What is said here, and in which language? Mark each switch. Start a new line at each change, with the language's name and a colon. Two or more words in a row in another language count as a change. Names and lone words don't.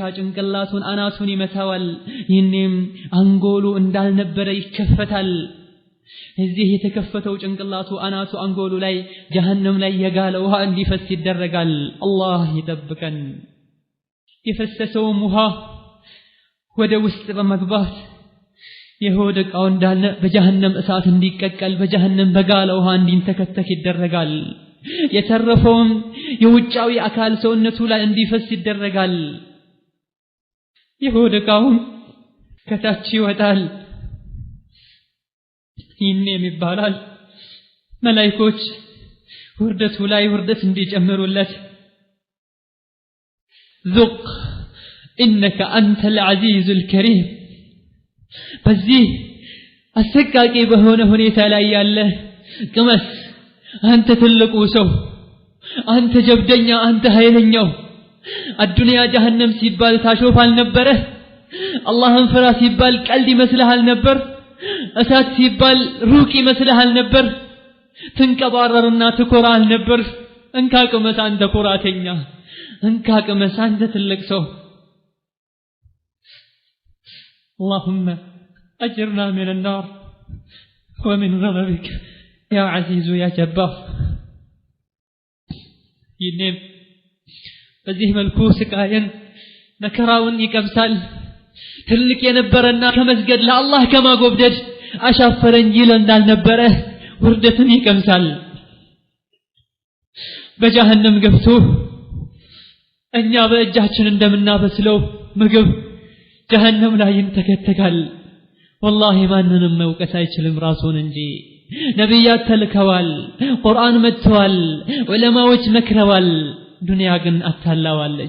Amharic: ጭንቅላቱን አናቱን ይመታዋል ይህንም አንጎሉ እንዳልነበረ ይከፈታል እዚህ የተከፈተው ጭንቅላቱ አናቱ አንጎሉ ላይ ጀሃነም ላይ የጋለ ውሃ እንዲፈስ ይደረጋል አላህ ይጠብቀን የፈሰሰው ውሃ ወደ ውስጥ በመግባት የሆድ ዕቃው እንዳለ በጀሃነም እሳት እንዲቀቀል በጀሃነም በጋለ ውሃ እንዲንተከተክ ይደረጋል የተረፈውም የውጫዊ አካል ሰውነቱ ላይ እንዲፈስ ይደረጋል የሆድ ዕቃው ከታች ይወጣል ይህንም ይባላል መላእክቶች ውርደቱ ላይ ውርደት እንዲጨምሩለት
Arabic: ذق إنك أنت العزيز الكريم
Amharic: በዚህ አሰቃቂ በሆነ ሁኔታ ላይ ያለ ቅመስ አንተ ትልቁ ሰው አንተ ጀብደኛ አንተ ኃይለኛው አዱንያ ጀሃነም ሲባል ታሾፋል ነበር አላህን ፍራ ሲባል ቀልድ ይመስልሃል ነበር እሳት ሲባል ሩቅ ይመስልሃል ነበር ትንቀባረርና ትኮራል ነበር እንካ ቅመስ አንተ ኩራተኛ እንካ ቅመስ አንተ ትልቅ ሰው
Arabic: اللهم أجرنا من النار ومن غضبك يا عزيز يا جبار
Amharic: ይንም በዚህ መልኩ ስቃየን መከራውን ይቀምሳል ትልቅ የነበረና ከመስገድ ለአላህ ከማጎብደድ አሻፈረኝ ይለናል ነበር ውርደትን ይቀምሳል በጀሃነም ገብቶ እኛ በእጃችን እንደምናበስለው ምግብ ጀሃነም ላይ ይንተከተካል والله ማንንም መውቀስ አይችልም ራሱን እንጂ ነብያት ተልከዋል ቁርአን መጥቷል ዑለማዎች መክረዋል ዱንያ ግን አታላዋለች